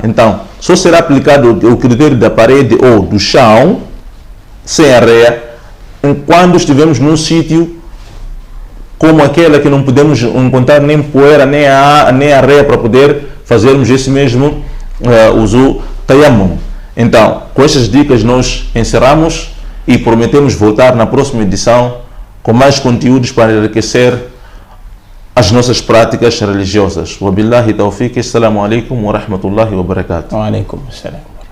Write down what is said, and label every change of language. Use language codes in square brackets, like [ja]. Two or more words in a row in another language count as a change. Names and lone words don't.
[pt] Então, só será aplicado o critério da parede ou do chão, sem areia, quando estivermos num sítio como aquele que não podemos encontrar nem poeira, nem areia para poder fazermos esse mesmo uso tayammum. Então, com estas dicas nós encerramos e prometemos voltar na próxima edição com mais conteúdos para enriquecer as nossas práticas religiosas. [ar] وبالله التوفيق. السلام عليكم ورحمة الله وبركاته. وعليكم السلام.